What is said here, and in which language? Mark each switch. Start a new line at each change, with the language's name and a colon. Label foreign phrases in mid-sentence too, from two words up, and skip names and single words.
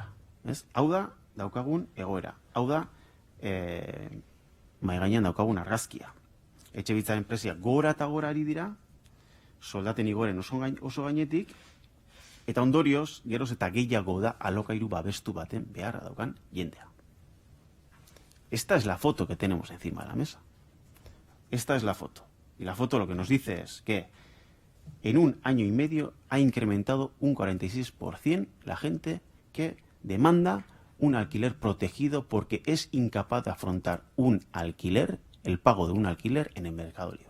Basque: Hau da, daukagun egoera. Hau da, mai gainean daukagun argazkia. Etxebizitzaren prezioa gora eta gora ari dira, soldaten igoren oso gainetik, eta ondorioz, geroz eta gehiago da alokairu babestu baten beharra daukan jendea.
Spanish: Esta es la foto que tenemos encima de la mesa. Esta es la foto. Y la foto lo que nos dice es que en un año y medio ha incrementado un 46% la gente que demanda un alquiler protegido porque es incapaz de afrontar un alquiler, el pago de un alquiler en el mercado libre.